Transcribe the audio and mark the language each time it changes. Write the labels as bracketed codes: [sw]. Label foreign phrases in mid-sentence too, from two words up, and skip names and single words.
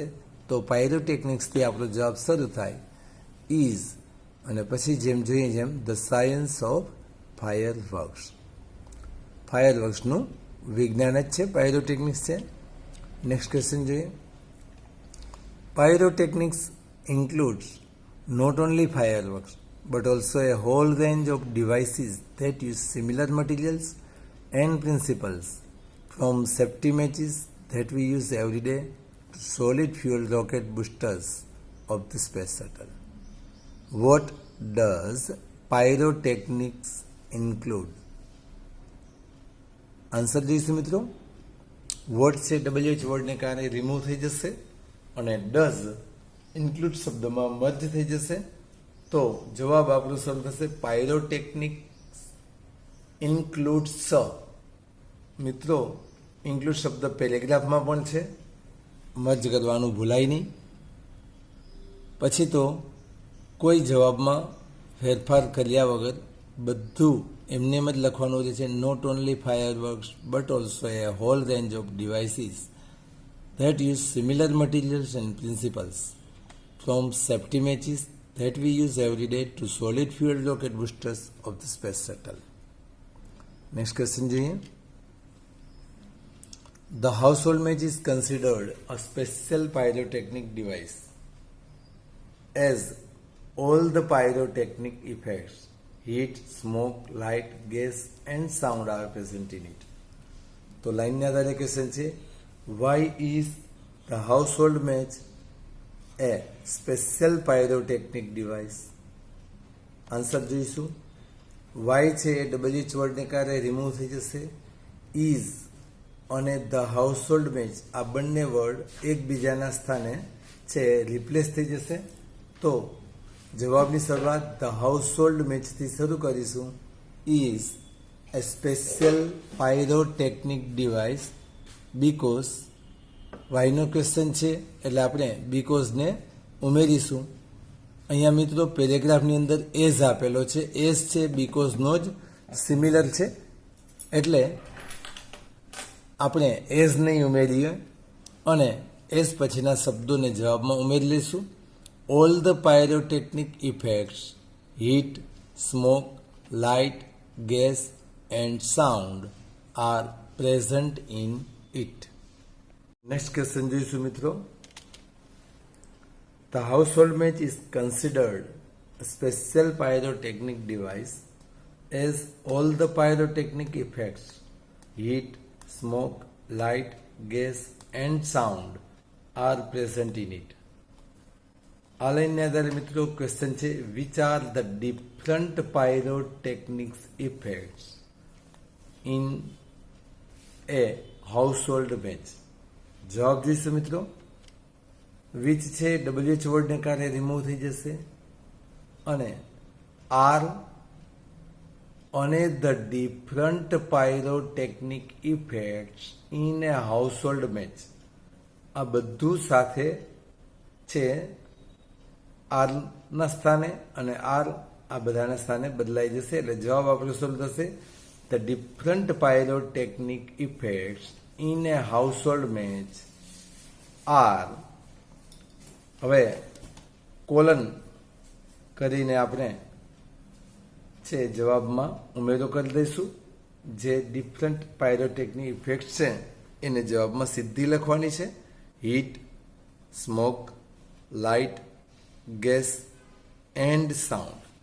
[gu] તો પાયરોટેકનિક્સથી આપણો જવાબ શરૂ થાય ઇઝ અને પછી જેમ જોઈએ જેમ [en] the science of fireworks. [gu] ફાયરવર્ક્સનું વિજ્ઞાન જ છે, પાયરોટેકનિક્સ છે. [en] next question જોઈએ. પાયરોટેકનિક્સ includes not only fireworks but also a whole range of devices that use similar materials and principles, from safety matches that we use every day to solid fuel rocket boosters of the space shuttle. What does pyrotechnics include? [gu] આન્સર જોઈશું મિત્રો. વોટ છે WH વર્ડને કારણે રિમૂવ થઈ જશે અને [en] does include [gu] શબ્દમાં મર્જ થઈ જશે. તો જવાબ આપણો શરૂ થશે [en] pyrotechnics includes. [gu] મિત્રો ઇન્ક્લુડ શબ્દ પેરેગ્રાફમાં પણ છે, મર્જ કરવાનું ભૂલાય નહીં. પછી તો કોઈ જવાબમાં ફેરફાર કર્યા વગર બધું એમને એમ જ લખવાનું રહે છે. [en] not only fireworks but also a whole range of devices that use similar materials and principles, from safety matches that we use every day to solid fuel rocket boosters of the space shuttle. Next question જોઈએ. The household match is considered a special pyrotechnic device as all the pyrotechnic effects, heat, smoke, light, gas and sound are present in it. [gu] તો લાઈનના આધારે ક્વેશ્ચન છે [en] why is the household match a special pyrotechnic device? [gu] આન્સર જોઈશું. why છે એ WH વર્ડને કારણે રિમૂવ થઈ જશે. is અને [en] the household match [gu] આ બંને વર્ડ એકબીજાના સ્થાને છે રિપ્લેસ થઈ જશે. તો જવાબની શરૂઆત [en] the household matchથી [gu] શરૂ કરીશું. [en] is a special pyrotechnic device [gu] બીકોઝ વાયનો ક્વેશ્ચન છે એટલે આપણે બીકોઝને ઉમેરીશું. અહીંયા મિત્રો પેરેગ્રાફની અંદર એઝ આપેલો છે, એઝ છે બીકોઝનો જ સિમિલર છે એટલે આપણે એઝ નહીં ઉમેરીએ અને એઝ પછીના શબ્દોને જવાબમાં ઉમેરી લઈશું. [en] all the pyrotechnic effects, heat, smoke, light, gas and sound are present in it. Next question [gu] જોઈશું મિત્રો. [en] The household match is considered a special pyrotechnic device as all the pyrotechnic effects, heat, smoke, light, gas and sound are present in it. [gu] આ લાઈનને આધારે મિત્રો ક્વેશ્ચન છે [en] which are the different pyrotechnics effects in a household match. [gu] જવાબ જોઈશું મિત્રો. વિચ છે WH વર્ડને કારણે રિમૂવ થઈ જશે અને આર અને [en] the different pyrotechnic effects in a household match [gu] આ બધું સાથે છે આરના સ્થાને અને આર આ બધાના સ્થાને બદલાઈ જશે એટલે જવાબ આપણો શું થશે [en] the different pyrotechnic effects in a household match are. [gu] હવે કોલન કરીને આપણે છે જવાબમાં ઉમેરો કરી દઈશું. જે [en] different pyrotechnic effect [gu] છે એને જવાબમાં સીધી લખવાની છે. [en] heat, smoke, light, gas and sound.